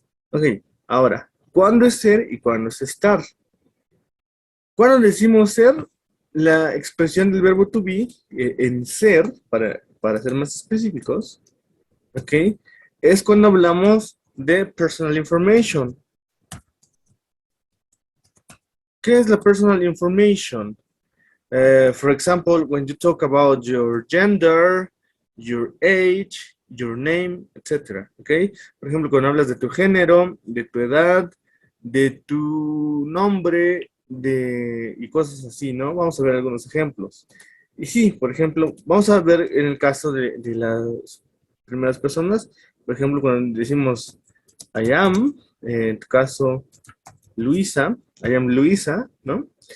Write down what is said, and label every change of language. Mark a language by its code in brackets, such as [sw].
[es] Ok, ahora, ¿cuándo es ser y cuándo es estar? Cuando decimos ser, la expresión del verbo to be en ser, para ser más específicos, ok, es cuando hablamos de [en] personal information. [es] ¿Qué es la [en] personal information? For example, when you talk about your gender, your age, your name, etc. [es] ¿Ok? Por ejemplo, cuando hablas de tu género, de tu edad, de tu nombre, y cosas así, ¿no? Vamos a ver algunos ejemplos. Y sí, por ejemplo, vamos a ver en el caso de las primeras personas, por ejemplo, cuando decimos [en] I am, [es] en tu caso, Luisa, [en] I am Luisa, [es] ¿no?